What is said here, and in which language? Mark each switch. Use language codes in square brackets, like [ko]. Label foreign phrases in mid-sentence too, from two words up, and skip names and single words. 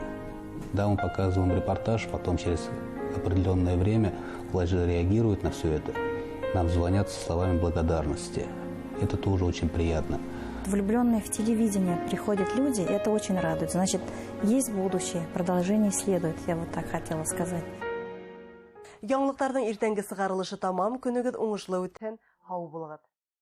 [ru] Да, мы показываем репортаж, потом через определенное время власть же реагирует на все это. Нам звонят со словами благодарности. Это тоже очень приятно. Влюбленные в телевидение приходят люди, и это очень радует. Значит, есть будущее, продолжение следует, я вот так хотела сказать. [tt] Яңлыктарның иртәнге сыгарылышы тамам, күнегез уңышлы үтсен, хау булыгыз.